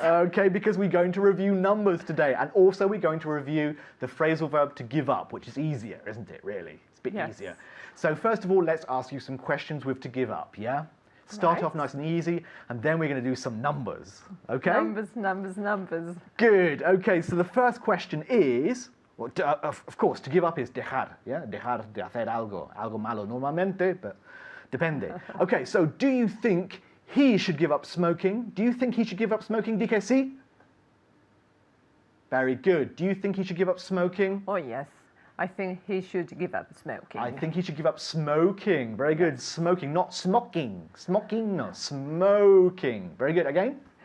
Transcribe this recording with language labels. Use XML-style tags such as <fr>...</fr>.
<en>Okay, because we're going to review numbers today and also we're going to review the phrasal verb to give up, which is easier, isn't it, really? It's a bit easier. So first of all, let's ask you some questions with to give up, yeah? Start off nice and easy, and then we're going to do some numbers, okay? Numbers, numbers, numbers. Good, okay, so the first question is, well, of course, to give up is dejar, yeah?</en> <es>Dejar de hacer algo, algo malo normalmente, but depende.</es> <en>Okay, so do you think he should give up smoking? Do you think he should give up smoking?</en> <es>Di que sí?</es> <en>Very good. Do you think he should give up smoking? Oh, yes. I think he should give up smoking. I think he should give up smoking. Very good. Smoking, not smocking. Smocking, no. Smoking. Very good. Again?</en>